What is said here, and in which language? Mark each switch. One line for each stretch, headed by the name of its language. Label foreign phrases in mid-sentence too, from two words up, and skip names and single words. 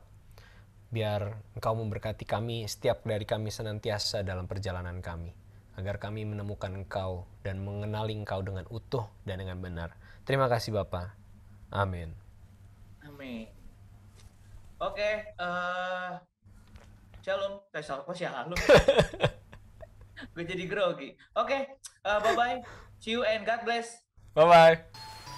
Indonesian: Biar Engkau memberkati kami, setiap dari kami senantiasa dalam perjalanan kami, agar kami menemukan Engkau dan mengenali Engkau dengan utuh dan dengan benar. Terima kasih Bapa. Amin. Amin. Oke, shalom. Shalom. Gue jadi grogi. Oke,
English: bye-bye. See you and God bless. Bye-bye.